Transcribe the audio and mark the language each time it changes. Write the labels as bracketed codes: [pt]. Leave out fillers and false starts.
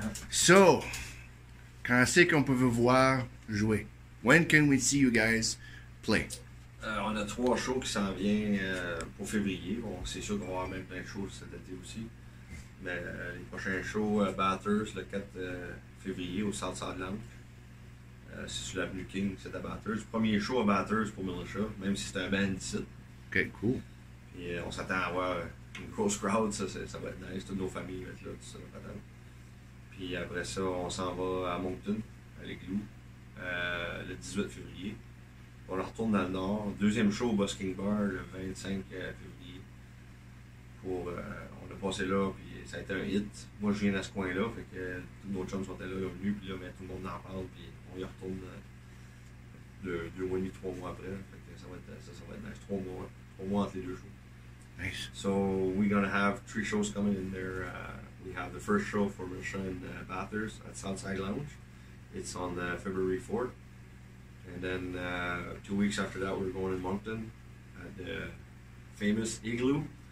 [fr] So, quand c'est qu'on peut vous voir jouer? [en] When can we see you guys play? [fr] On a 3 shows qui s'en viennent pour février. Bon, c'est sûr qu'on va avoir même plein de shows cet été aussi. Mais les prochains shows, Bathurst, le 4 février au Southside Lounge. C'est sur l'avenue King, c'est à Bathurst. Premier show à Bathurst pour Militia, même si c'est un band d'ici. [en] Ok, cool. [fr] Puis on s'attend à avoir une grosse crowd, ça va être nice. Toutes nos familles vont être là, tout ça, patente. Puis après ça, on s'en va à Moncton, à l'Igloo, le 18 février. On retourne dans le nord. Deuxième show au Busking Bar le 25 février. On a passé là, puis ça a été un hit. Moi, je viens à ce coin-là, fait que tous nos chums sont là, ils sont venus, puis là, ben, tout le monde en parle, puis on y retourne 2 mois et demi, 3 mois après. Fait que ça va être nice. 3 mois entre les 2 shows. [en] Nice. So we're gonna have 3 shows coming in there. We have the first show for Militia in Bathurst at Southside Lounge. It's on February 4th. And then 2 weeks after that, we're going in Moncton at the famous Igloo.